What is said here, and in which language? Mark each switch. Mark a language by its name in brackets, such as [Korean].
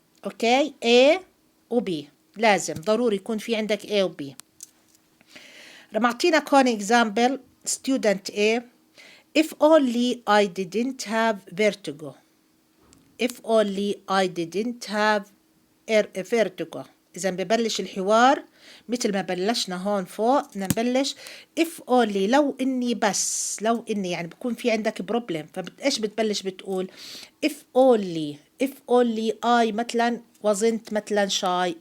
[Arabic] okay A و B لازم ضروري يكون في عندك A و B. رح أعطينك هون example. [English] student A if only I didn't have vertigo. if only I didn't have vertigo. [Arabic] إذا ببلش الحوار مثل ما بلشنا هون فوق، نبلش [English] if only [Arabic] لو إني بس، لو إني يعني بكون في عندك problem، فإيش بتبلش بتقول [English] if only I [Arabic] مثلا wasn't مثلا shy.